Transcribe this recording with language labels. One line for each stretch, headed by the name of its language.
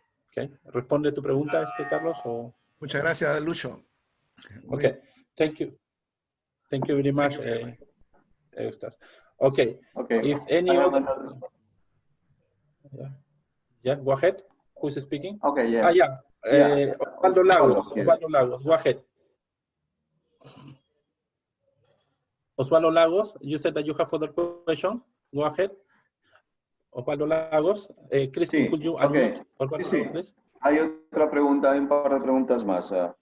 Spanish: Okay. ¿Responde tu pregunta, Carlos? O... Muchas gracias, Lucho.
English: Okay, thank you. Thank you very much, Eustace. Okay. If any other... Yeah, go ahead. Who's speaking? Okay, yes. Osvaldo Lagos, go ahead. Osvaldo Lagos, you said that you have other question. Go ahead. Osvaldo Lagos. Christian, could you unmute? Sí. Please?
Spanish: Hay otra pregunta, hay un par de preguntas más.